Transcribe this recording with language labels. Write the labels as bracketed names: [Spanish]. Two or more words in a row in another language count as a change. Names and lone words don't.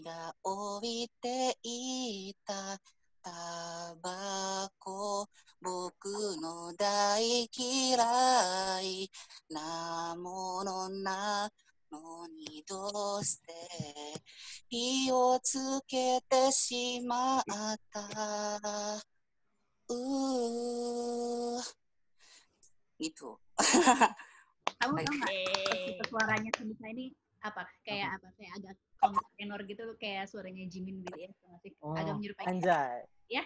[Japanese] が置いていたタバコ僕の大嫌いなものなのにどうして火をつけてしまった gitu. [Indonesian] Kamu tau nggak suaranya Sunisa ini apa? Kayak agak tenor gitu, kayak suaranya Jimin BTS nggak sih? Agak menyerupai. Anjay. Ya?